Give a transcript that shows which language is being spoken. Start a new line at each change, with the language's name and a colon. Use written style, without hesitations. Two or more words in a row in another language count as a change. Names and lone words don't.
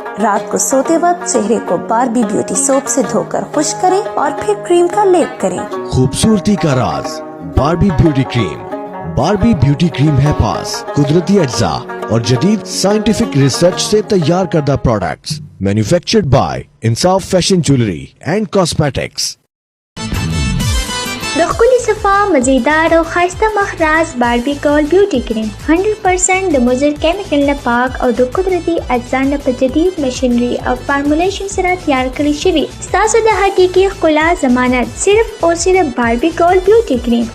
Hindi: रात को सोते वक्त चेहरे को बार्बी ब्यूटी सोप से धोकर खुश्क करें और फिर क्रीम का लेप करें। खूबसूरती का राज बार्बी ब्यूटी क्रीम। बार्बी ब्यूटी क्रीम है पास कुदरती अज्जा और जदीद
English: scientific research
Hindi: से तैयार करदा प्रोडक्ट्स।
English: Manufactured by Insaf Fashion Jewellery and Cosmetics.
Pashto: د ښکلي صفا مزیدار او ښایسته مخ راز باربي کول بیوټي کریم 100% د مضر کیمیکل نه پاک او د قدرتي اجزا نه په جدید مشینري او فارمولیشن سره تیار کړی شوی ستاسو د حقیقي ښکلا ضمانت صرف او صرف باربي کول بیوټي کریم.